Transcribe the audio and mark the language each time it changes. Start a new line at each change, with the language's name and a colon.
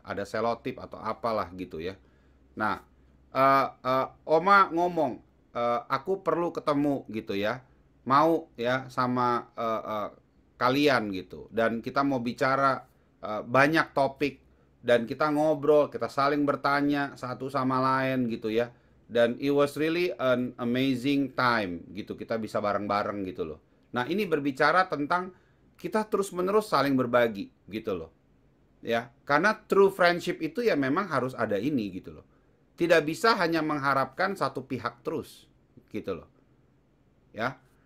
Indonesian: Ada selotip atau apalah gitu ya. Nah, Oma ngomong, aku perlu ketemu gitu ya. Mau ya sama kalian gitu. Dan kita mau bicara banyak topik. Dan kita ngobrol, kita saling bertanya satu sama lain gitu ya.
English: Dan it was really an amazing time gitu.
Indonesian: Kita bisa bareng-bareng gitu loh. Nah, ini berbicara tentang kita terus-menerus saling berbagi gitu loh. Ya, karena true friendship itu ya memang harus ada ini gitu loh. Tidak bisa hanya mengharapkan satu pihak terus gitu loh. Ya.